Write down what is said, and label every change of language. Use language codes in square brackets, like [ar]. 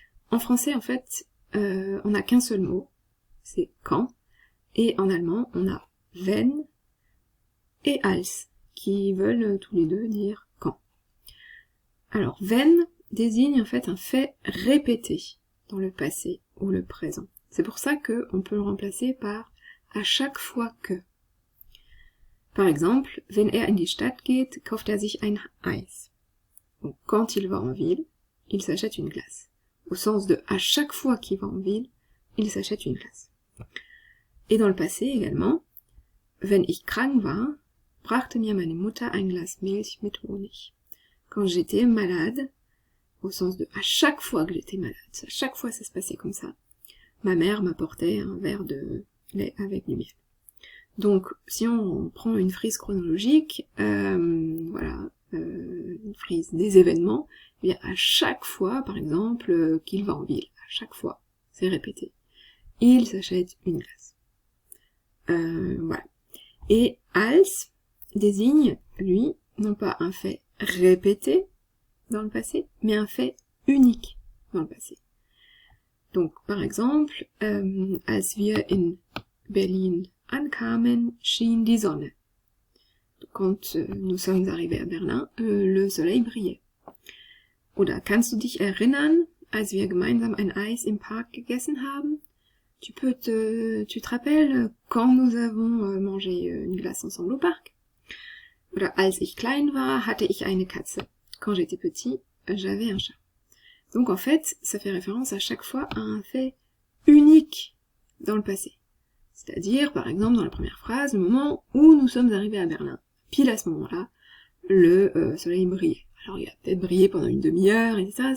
[fr] En français, en fait, on n'a qu'un seul mot, c'est quand, et en allemand, on a wenn et als, qui veulent tous les deux dire quand. Alors, wenn désigne en fait un fait répété dans le passé ou le présent. C'est pour ça qu'on peut le remplacer par à chaque fois que. Par exemple, [de] wenn in die Stadt geht, kauft sich ein Eis. [fr] Donc, quand il va en ville, il s'achète une glace. Au sens de à chaque fois qu'il va en ville, il s'achète une glace. Et dans le passé également, [de] wenn ich krank war, brachte mir meine Mutter ein Glas Milch mit Honig. [fr] Quand j'étais malade, au sens de à chaque fois que j'étais malade, à chaque fois ça se passait comme ça, ma mère m'apportait un verre de lait avec du miel. Donc, si on prend une frise chronologique, une frise des événements, eh bien à chaque fois, par exemple, qu'il va en ville, à chaque fois, c'est répété, il s'achète une glace. Voilà. Et als désigne, lui, non pas un fait répété dans le passé, mais un fait unique dans le passé. Donc, par exemple, [de] als wir in Berlin ankamen, schien die Sonne. [fr] Quand nous sommes arrivés à Berlin, le soleil brillait. [de] Oder kannst du dich erinnern, als wir gemeinsam ein Eis im Park gegessen haben? [fr] Tu te rappelles quand nous avons mangé une glace ensemble au parc? [de] Oder als ich klein war, hatte ich eine Katze. [fr] Quand j'étais petit, j'avais un chat. Donc en fait, ça fait référence à chaque fois à un fait unique dans le passé. C'est-à-dire, par exemple, dans la première phrase, le moment où nous sommes arrivés à Berlin. Pile à ce moment-là, le soleil brillait. Alors il a peut-être brillé pendant une demi-heure, etc.